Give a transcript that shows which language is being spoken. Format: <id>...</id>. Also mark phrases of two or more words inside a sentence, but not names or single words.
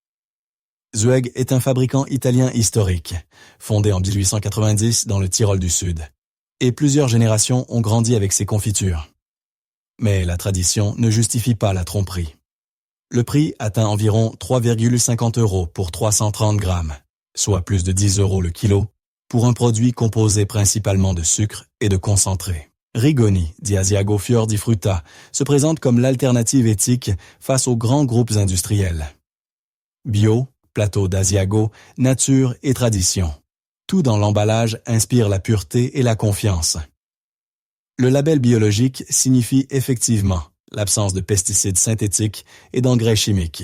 <fr>Zweig est un fabricant italien historique, fondé en 1890 dans le Tyrol du Sud, et plusieurs générations ont grandi avec ses confitures. Mais la tradition ne justifie pas la tromperie. Le prix atteint environ 3,50 € pour 330 grammes, soit plus de 10 € le kilo, pour un produit composé principalement de sucre et de concentré. Rigoni di Asiago Fior di Frutta se présente comme l'alternative éthique face aux grands groupes industriels. Bio, plateau d'Asiago, nature et tradition. Tout dans l'emballage inspire la pureté et la confiance. Le label biologique signifie effectivement l'absence de pesticides synthétiques et d'engrais chimiques.</fr>